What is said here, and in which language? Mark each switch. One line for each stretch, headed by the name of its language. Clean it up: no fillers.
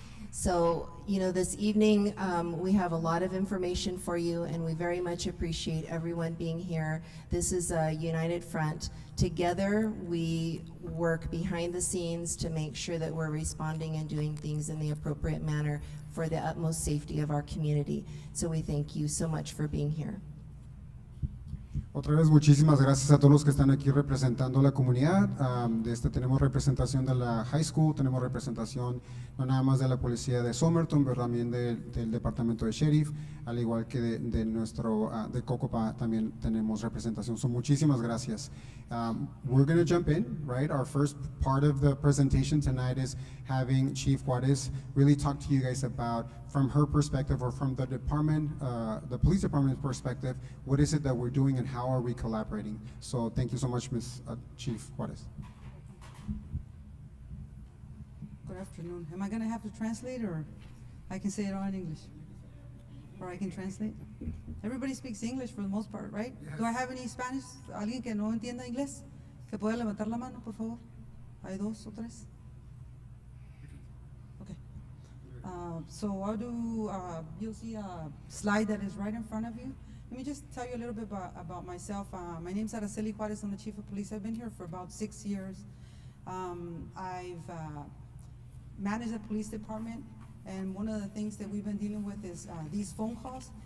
English: So, this evening we have a lot of information for you, and we very much appreciate everyone being here. This is a united front. Together, we work behind the scenes to make sure that we're responding and doing things in the appropriate manner for the utmost safety of our community. So we thank you so much for being here.
Spanish: Otra vez, muchísimas gracias a todos los que están aquí representando a la comunidad. Tenemos representación de la high school, tenemos representación no nada más de la policía de Somerton, pero también del departamento de sheriff, al igual que de Cocopah también tenemos representación. So, muchísimas gracias.
English: We're going to jump in, right? Our first part of the presentation tonight is having Chief Juarez really talk to you guys about, from her perspective or from the department, the police department's perspective, what is it that we're doing and how are we collaborating? So thank you so much, Chief Juarez. Good afternoon. Am I going to have to translate, or I can say it all in English? Or I can translate? Everybody speaks English for the most part, right? Yes. Do I have any Spanish?
Spanish: ¿Alguien que no entienda inglés? ¿Que pueda levantar la mano, por favor? ¿Hay dos o tres?
English: Okay. So I'll do, you'll see a slide that is right in front of you. Let me just tell you a little bit about myself. My name's Araceli Juarez. I'm the Chief of Police. I've been here for about 6 years. I've managed the police department, and one of the things that we've been dealing with is these phone calls